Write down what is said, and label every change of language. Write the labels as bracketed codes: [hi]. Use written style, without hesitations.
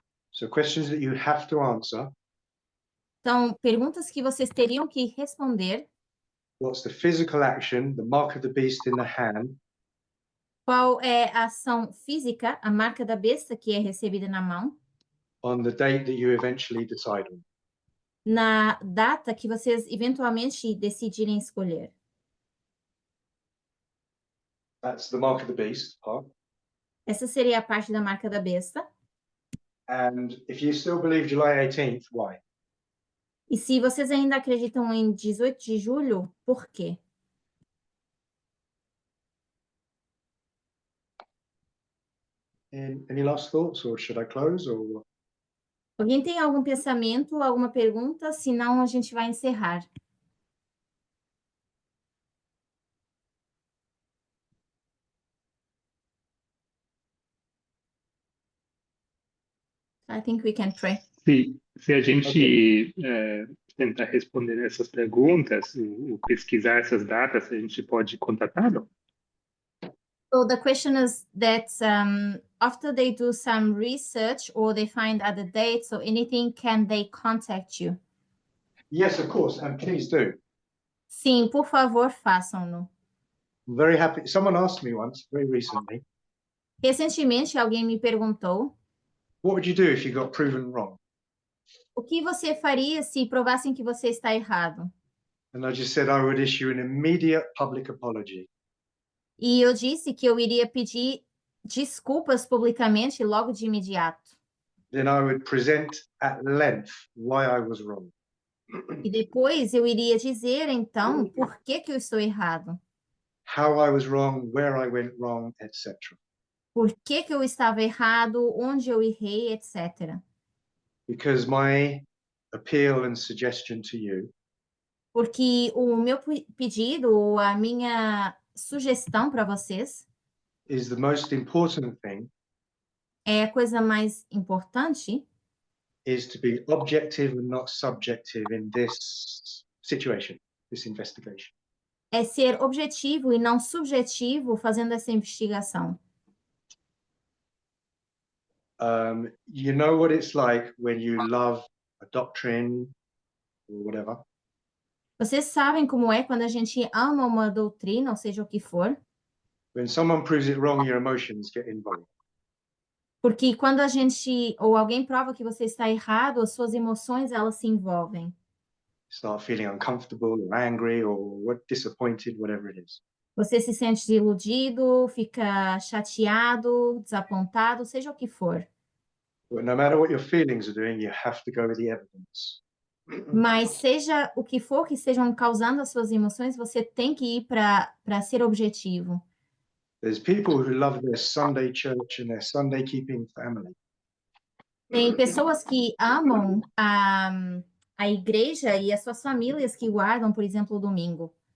[en] So questions that you have to answer. [pt] Então, perguntas que vocês teriam que responder. [en] What's the physical action, the mark of the beast in the hand, [pt] Qual é a ação física, a marca da besta que é recebida na mão, [en] on the date that you eventually decide on? [pt] na data que vocês eventualmente decidirem escolher? [en] That's the mark of the beast part. [pt] Essa seria a parte da marca da besta. [en] And if you still believe July 18th, why? [pt] E se vocês ainda acreditam em 18 de julho, por quê? [en] Any last thoughts, or should I close, or what? [pt] Alguém tem algum pensamento, alguma pergunta? Se não, a gente vai encerrar. [en] I think we can pray. [pt] Se a gente tentar responder essas perguntas, ou pesquisar essas datas, a gente pode contatá-lo? [en] So the question is that after they do some research or they find other dates or anything, can they contact you? Yes, of course, and please do. [pt] Sim, por favor, façam-no. [en] I'm very happy. Someone asked me once, very recently, [pt] Recentemente, alguém me perguntou [en] what would you do if you got proven wrong? [pt] o que você faria se provassem que você está errado? [en] And I just said I would issue an immediate public apology. [pt] E eu disse que eu iria pedir desculpas publicamente logo de imediato. [en] Then I would present at length why I was wrong. [pt] E depois eu iria dizer, então, por que que eu estou errado? [en] How I was wrong, where I went wrong, etc. [pt] Por que que eu estava errado, onde eu errei, etc. [en] Because my appeal and suggestion to you [pt] Porque o meu pedido, ou a minha sugestão para vocês, [en] is the most important thing, [pt] é a coisa mais importante, [en] is to be objective and not subjective in this situation, this investigation. [pt] é ser objetivo e não subjetivo fazendo essa investigação. [en] You know what it's like when you love a doctrine or whatever, [pt] Vocês sabem como é quando a gente ama uma doutrina, ou seja o que for, [en] when someone proves it wrong, your emotions get involved. [pt] porque quando a gente ou alguém prova que você está errado, as suas emoções elas se envolvem. [en] Start feeling uncomfortable or angry or disappointed, whatever it is. [pt] Você se sente desiludido, fica chateado, desapontado, seja o que for. [en] But no matter what your feelings are doing, you have to go with the evidence. [pt] Mas seja o que for que estejam causando as suas emoções, você tem que ir para ser objetivo. [en] There's people who love their Sunday church and their Sunday keeping family. [pt] Tem pessoas que amam a igreja e as suas famílias que guardam, por exemplo, o domingo.